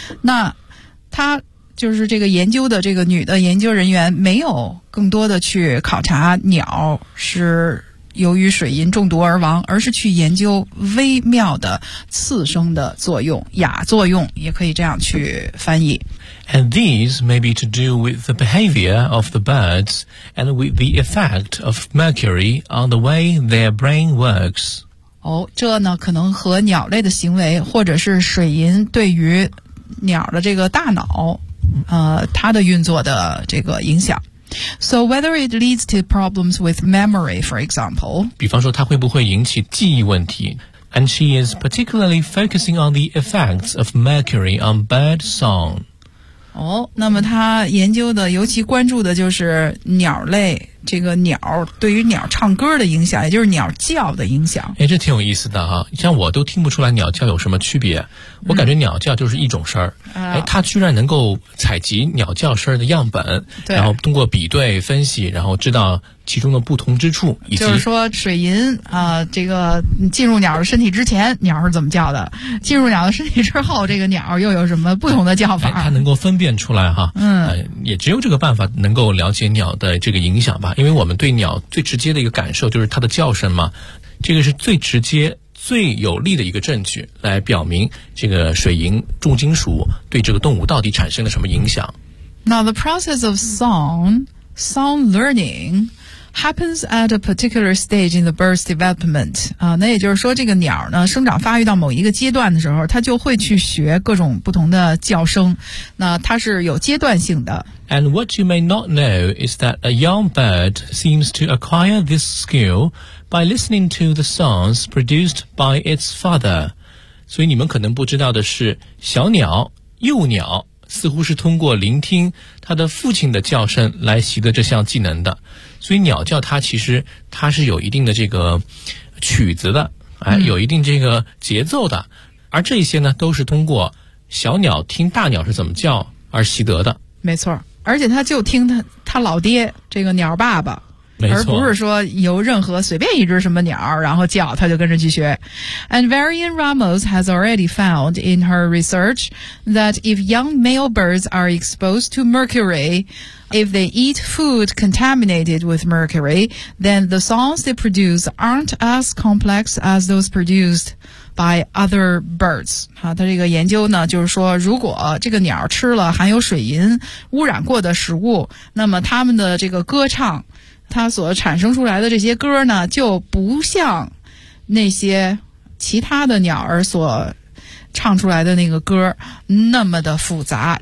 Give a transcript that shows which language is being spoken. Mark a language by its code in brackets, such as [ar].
[zh] 那他就是这个研究的这个女的研究人员没有更多的去考察鸟是由于水银中毒而亡，而是去研究微妙的次生的作用，亚作用也可以这样去翻译。 [en] And these may be to do with the behavior of the birds and with the effect of mercury on the way their brain works. [zh] 哦，这呢可能和鸟类的行为或者是水银对于鸟的这个大脑它的运作的这个影响。 [en] So whether it leads to problems with memory, for example. [zh] 比方说它会不会引起记忆问题。 [en] And she is particularly focusing on the effects of mercury on bird song. [zh] 哦，那么她研究的尤其关注的就是鸟类，这个鸟对于鸟唱歌的影响，也就是鸟叫的影响。哎，这挺有意思的哈，像我都听不出来鸟叫有什么区别，我感觉鸟叫就是一种声儿。哎，他居然能够采集鸟叫声的样本，对，然后通过比对分析，然后知道其中的不同之处，以及就是说水银这个进入鸟的身体之前鸟是怎么叫的，进入鸟的身体之后这个鸟又有什么不同的叫法。哎，他能够分辨出来哈。嗯，也只有这个办法能够了解鸟的这个影响吧，因为我们对鸟最直接的一个感受就是它的叫声嘛，这个是最直接最有力的一个证据，来表明这个水银重金属对这个动物到底产生了什么影响。 [en] Now the process of song learning happens at a particular stage in the bird's development. [zh] 那也就是说这个鸟呢生长发育到某一个阶段的时候，它就会去学各种不同的叫声，那它是有阶段性的。 [en] And what you may not know is that a young bird seems to acquire this skill by listening to the songs produced by its father. [zh] 所以你们可能不知道的是，小鸟幼鸟似乎是通过聆听它的父亲的叫声来习得这项技能的。所以鸟叫它其实它是有一定的这个曲子的，哎，有一定这个节奏的，而这些呢都是通过小鸟听大鸟是怎么叫而习得的。没错，而且它就听它老爹这个鸟爸爸，没错，而不是说由任何随便一只什么鸟然后叫它就跟着去学。 [en] And Varian Ramos has already found in her research that if young male birds are exposed to mercury, if they eat food contaminated with mercury, then the songs they produce aren't as complex as those produced by other birds. [zh] 他这个研究呢就是说如果这个鸟吃了含有水银污染过的食物，那么他们的这个歌唱，他所产生出来的这些歌呢就不像那些其他的鸟儿所唱出来的那个歌那么的复杂。